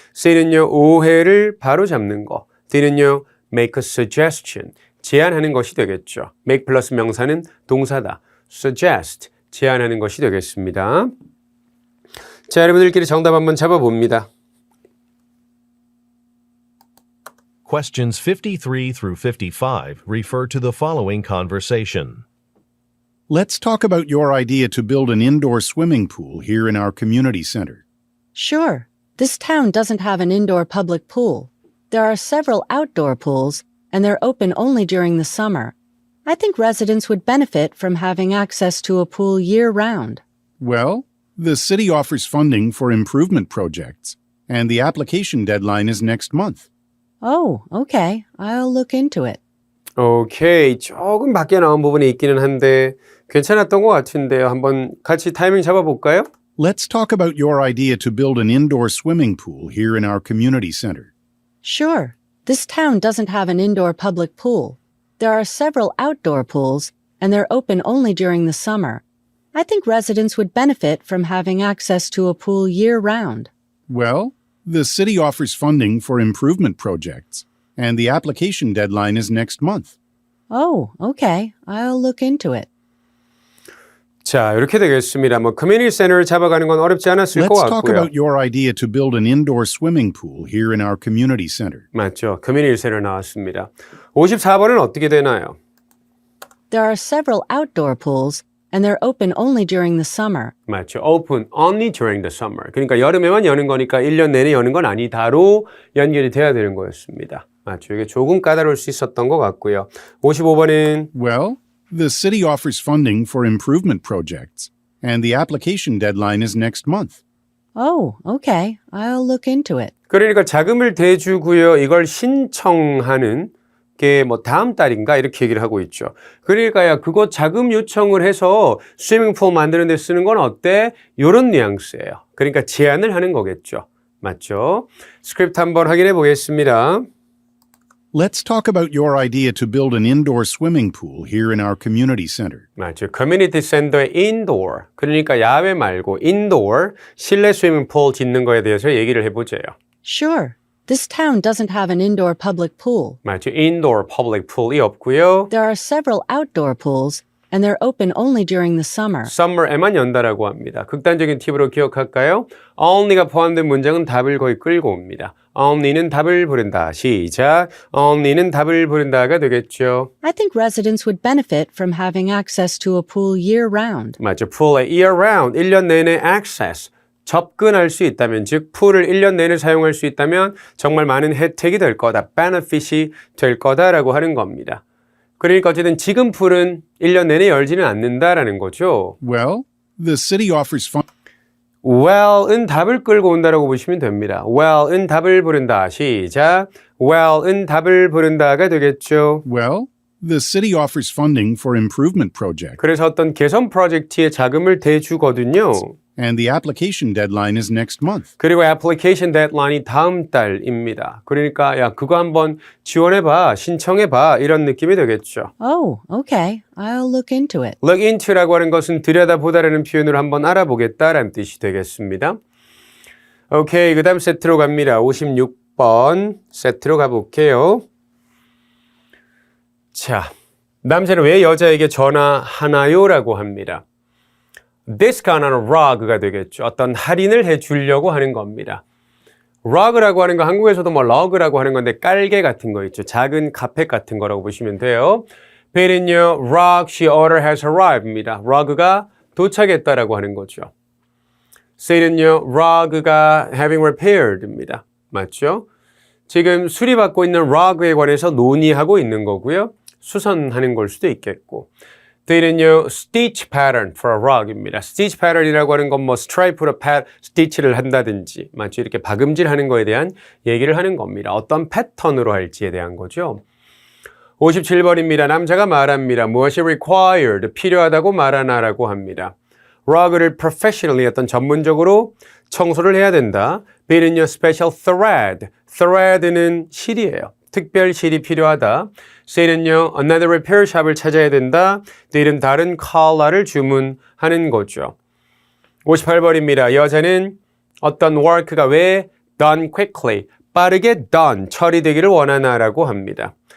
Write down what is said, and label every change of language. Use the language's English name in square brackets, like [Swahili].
[Korean] C는요, 오해를 바로잡는 거. D는요, [English] make a suggestion, [Korean] 제안하는 것이 되겠죠. make 플러스 명사는 동사다. suggest, 제안하는 것이 되겠습니다. 자, 여러분들끼리 정답 한번 잡아봅니다. [English] Questions 53 through 55 refer to the following conversation. Let's talk about your idea to build an indoor swimming pool here in our community center. Sure. This town doesn't have an indoor public pool. There are several outdoor pools, and they're open only during the summer. I think residents would benefit from having access to a pool year-round. Well, the city offers funding for improvement projects, and the application deadline is next month. Oh, okay. I'll look into it. [Korean] 오케이. 조금 밖에 나온 부분이 있기는 한데 괜찮았던 것 같은데요. 한번 같이 타이밍 잡아볼까요? [English] Let's talk about your idea to build an indoor swimming pool here in our community center. Sure. This town doesn't have an indoor public pool. There are several outdoor pools, and they're open only during the summer. I think residents would benefit from having access to a pool year-round. Well, the city offers funding for improvement projects, and the application deadline is next month. Oh, okay. I'll look into it. [Korean] 자, 이렇게 되겠습니다. 커뮤니티 센터를 잡아가는 건 어렵지 않았을 것 [English] Let's talk [Korean] 같고요. [English] about your idea to build an indoor swimming pool here in our community center. [Korean] 맞죠. 커뮤니티 센터 나왔습니다. 54번은 어떻게 되나요? [English] There are several outdoor pools, and they're open only during the summer. [Korean] 맞죠. [English] Open only during the summer. [Korean] 그러니까 여름에만 여는 거니까 1년 내내 여는 건 아니다로 연결이 돼야 되는 거였습니다. 맞죠. 이게 조금 까다로울 수 있었던 것 같고요. 55번은 [English] Well, the city offers funding for improvement projects, and the application deadline is next month. Oh, okay. I'll look into it. [Korean] 그러니까 자금을 대주고요. 이걸 신청하는 게 다음 달인가 이렇게 얘기를 하고 있죠. 그러니까 그거 자금 요청을 해서 스위밍풀 만드는 데 쓰는 건 어때? 요런 뉘앙스예요. 그러니까 제안을 하는 거겠죠. 맞죠? 스크립트 한번 확인해 보겠습니다. [English] Let's talk about your idea to build an indoor swimming pool here in our community center. [Korean] 맞죠. 커뮤니티 센터의 indoor, 그러니까 야외 말고 indoor, 실내 스위밍풀 짓는 거에 대해서 얘기를 해보자요. [English] Sure. This town doesn't have an indoor public pool. [Korean] 맞죠. indoor public pool이 없고요. [English] There are several outdoor pools, and they're open only during the summer. [Korean] summer에만 연다라고 합니다. 극단적인 팁으로 기억할까요? only가 포함된 문장은 답을 거의 끌고 옵니다. only는 답을 부른다. 시작. only는 답을 부른다가 되겠죠. [English] I think residents would benefit from having access to a pool year-round. [Korean] 맞죠. pool에 year-round, 1년 내내 access, 접근할 수 있다면, 즉 풀을 1년 내내 사용할 수 있다면 정말 많은 혜택이 될 거다, benefit이 될 거다라고 하는 겁니다. 그러니까 어쨌든 지금 풀은 1년 내내 열지는 않는다라는 거죠. [English] Well, the city offers funding. [Korean] well은 답을 끌고 온다라고 보시면 됩니다. well은 답을 부른다. 시작. well은 답을 부른다가 되겠죠. [English] Well, the city offers funding for improvement projects, [Korean] 그래서 어떤 개선 프로젝트에 자금을 대주거든요. [English] and the application deadline is next month. [Korean] 그리고 애플리케이션 데드라인이 다음 달입니다. 그러니까 야 그거 한번 지원해봐, 신청해봐 이런 느낌이 되겠죠. [English] Oh, okay. I'll look into it. [Korean] Look into라고 하는 것은 들여다보다라는 표현으로 한번 알아보겠다라는 뜻이 되겠습니다. 오케이, 그 다음 세트로 갑니다. 56번 세트로 가볼게요. 자, 남자는 왜 여자에게 전화하나요? 라고 합니다. 디스카운트는 rug가 되겠죠. 어떤 할인을 해주려고 하는 겁니다. rug라고 하는 거 한국에서도 rug라고 하는 건데 깔개 같은 거 있죠. 작은 카펫 같은 거라고 보시면 돼요. 베리는요, rug, [English] she order has arrived [Korean] 입니다. rug가 도착했다라고 하는 거죠. say는요, rug가 [English] having repaired [Korean] 입니다. 맞죠? 지금 수리받고 있는 rug에 관해서 논의하고 있는 거고요. 수선하는 걸 수도 있겠고. the는요, [English] stitch pattern for a rug [Korean] 입니다. stitch pattern이라고 하는 건 스트라이프로 stitch를 한다든지, 맞죠? 이렇게 박음질하는 거에 대한 얘기를 하는 겁니다. 어떤 패턴으로 할지에 대한 거죠. 57번입니다. 남자가 말합니다. 무엇이 required, 필요하다고 말하나라고 합니다. rug를 professionally, 어떤 전문적으로 청소를 해야 된다. B는요, special thread, thread는 실이에요. 특별 실이 필요하다. say는요, [English] another repair shop [Korean] 을 찾아야 된다. the는 다른 컬러를 주문하는 거죠. 58번입니다. 여자는 어떤 work가 왜 [English] done quickly, [Korean] 빠르게 done, 처리되기를 원하나라고 합니다.